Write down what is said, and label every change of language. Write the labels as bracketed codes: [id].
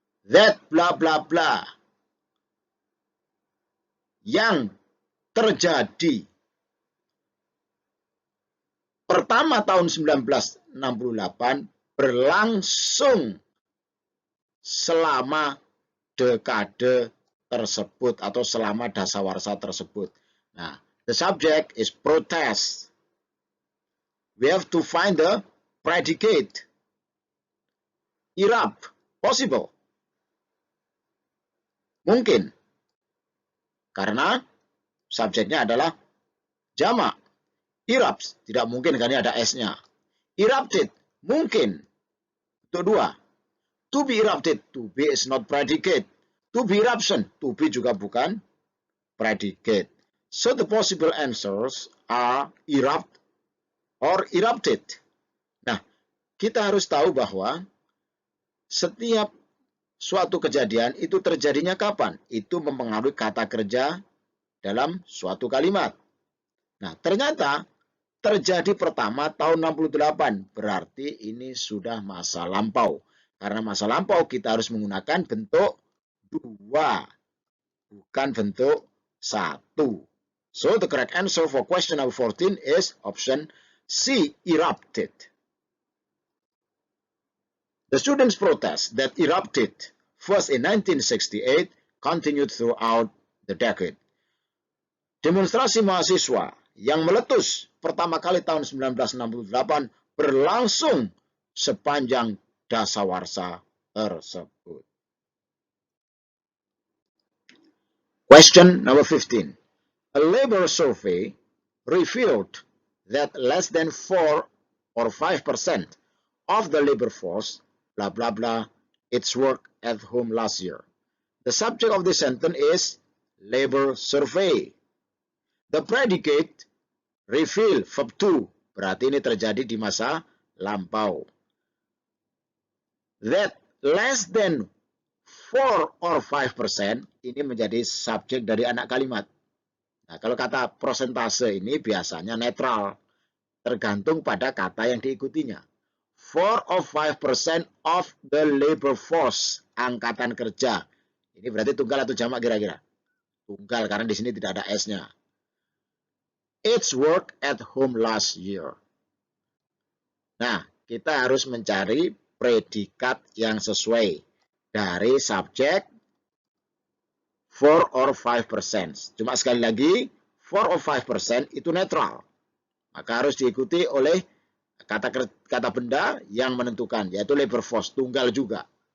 [en] That [id] blah blah blah yang terjadi pertama tahun 1968 berlangsung selama dekade tersebut atau selama dasawarsa tersebut. Nah, [en] the subject is protest. We have to find the predicate. Erupt, possible. [id] Mungkin. Karena subjeknya adalah jamak. Erupts, tidak mungkin karena ada S-nya. Erupted, mungkin. Itu dua. [en] To be erupted, to be is not predicate. To be eruption, to be [id] juga bukan [en] predicate. So the possible answers are erupt or erupted. [id] Nah, kita harus tahu bahwa setiap suatu kejadian itu terjadinya kapan? Itu mempengaruhi kata kerja dalam suatu kalimat. Nah, ternyata terjadi pertama tahun 68, berarti ini sudah masa lampau. Karena masa lampau kita harus menggunakan bentuk 2, bukan bentuk 1. [en] So the correct answer for question number 14 is option C, erupted. The students' protest that erupted first in 1968 continued throughout the decade. [id] Demonstrasi mahasiswa yang meletus pertama kali tahun 1968 berlangsung sepanjang dasawarsa tersebut. [en] Question number 15. A labor survey revealed that less than 4 or 5% of the labor force, blah blah blah, its work at home last year. The subject of this sentence is labor survey. The predicate reveal, verb to, [id] berarti ini terjadi di masa lampau. That less than 4 or 5% ini menjadi subjek dari anak kalimat. Nah, kalau kata persentase ini biasanya netral, tergantung pada kata yang diikutinya. [en] 4 or 5% of the labor force, [id] angkatan kerja. Ini berarti tunggal atau jamak kira-kira? Tunggal, karena di sini tidak ada S-nya. [en] Its work at home last year. [id] Nah, kita harus mencari predikat yang sesuai dari subjek 4 or 5%. Cuma sekali lagi, 4 or 5% itu netral. Maka harus diikuti oleh kata benda yang menentukan, yaitu labor force, tunggal juga.